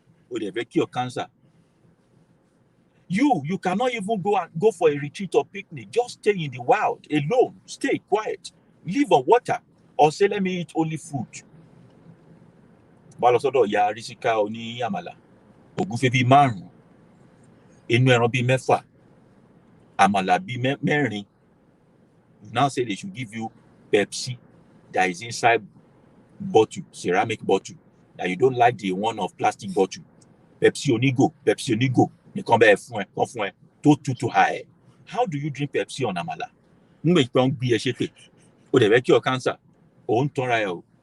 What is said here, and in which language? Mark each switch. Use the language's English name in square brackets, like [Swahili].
[English] Would they cure cancer? You cannot even go for a retreat or picnic. Just stay in the wild alone. Stay quiet. Live on water. Or say, let me eat only fruit. [Yoruba] Balọ̀sọ́dọ̀ ya Rísíkà oní àmàlà, ògúnfe bíi 5, inú ẹran bíi 6, àmàlà bíi 4. [English] Now say they should give you Pepsi that is inside bottle, ceramic bottle, that you don't like the one of plastic bottle. [Yoruba] Pepsi onígò, nìkan bẹ́ẹ̀ fún ẹ, tó tutù ha ẹ̀. [English] How do you drink Pepsi on àmàlà? [Yoruba] Nígbà tí wọ́n gbé ẹ ṣépè, ó dẹ̀ fẹ́ [English] cure cancer, [Yoruba] ó ń tanra ẹ o.